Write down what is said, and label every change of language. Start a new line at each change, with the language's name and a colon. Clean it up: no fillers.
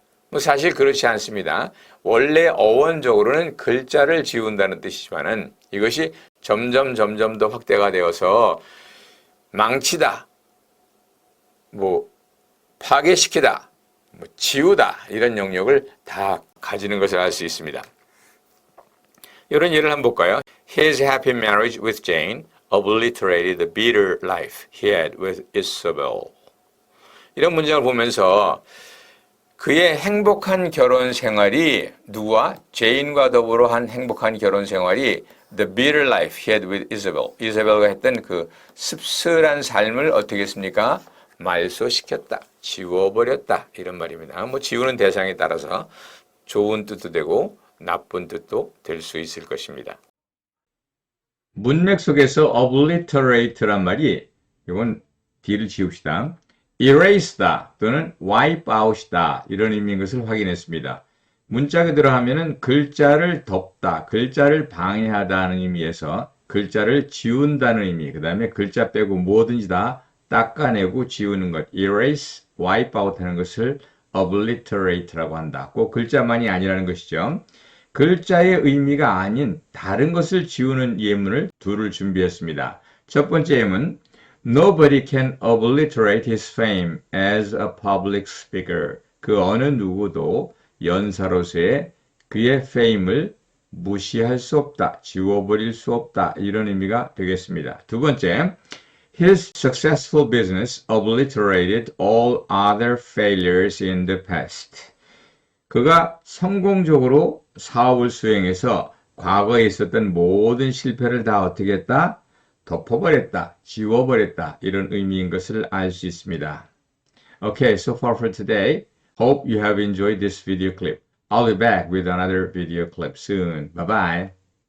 Korean: 뭐 사실 그렇지 않습니다. 원래 어원적으로는 글자를 지운다는 뜻이지만은 이것이 점점 더 확대가 되어서 망치다, 뭐 파괴시키다, 뭐 지우다 이런 영역을 다 가지는 것을 알 수 있습니다. 이런 예를 한번 볼까요?
English: His happy marriage with Jane obliterated the bitter life he had with Isabel.
Korean: 이런 문장을 보면서 그의 행복한 결혼 생활이 누구와? 제인과 더불어 한 행복한 결혼 생활이
English: the bitter life he had with Isabel.
Korean: 이사벨과 했던 그 씁쓸한 삶을 어떻게 했습니까? 말소시켰다. 지워버렸다. 이런 말입니다. 뭐 지우는 대상에 따라서 좋은 뜻도 되고 나쁜 뜻도 될 수 있을 것입니다. 문맥 속에서 obliterate란 말이 이건 D를 지웁시다. erase다 또는 wipe out이다 이런 의미인 것을 확인했습니다. 문자 그대로 하면은 글자를 덮다, 글자를 방해하다는 의미에서 글자를 지운다는 의미, 그 다음에 글자 빼고 뭐든지 다 닦아내고 지우는 것, erase, wipe out 하는 것을 obliterate라고 한다. 꼭 글자만이 아니라는 것이죠. 글자의 의미가 아닌 다른 것을 지우는 예문을 둘을 준비했습니다. 첫 번째 예문,
English: Nobody can obliterate his fame as a public speaker.
Korean: 그 어느 누구도 연사로서의 그의 fame을 무시할 수 없다, 지워버릴 수 없다 이런 의미가 되겠습니다. 두 번째,
English: His successful business obliterated all other failures in the past.
Korean: 그가 성공적으로 사업을 수행해서 과거에 있었던 모든 실패를 다 어떻게 했다? 덮어버렸다, 지워버렸다 이런 의미인 것을 알 수 있습니다.
English: Okay, so far for today. Hope you have enjoyed this video clip. I'll be back with another video clip soon. Bye-bye.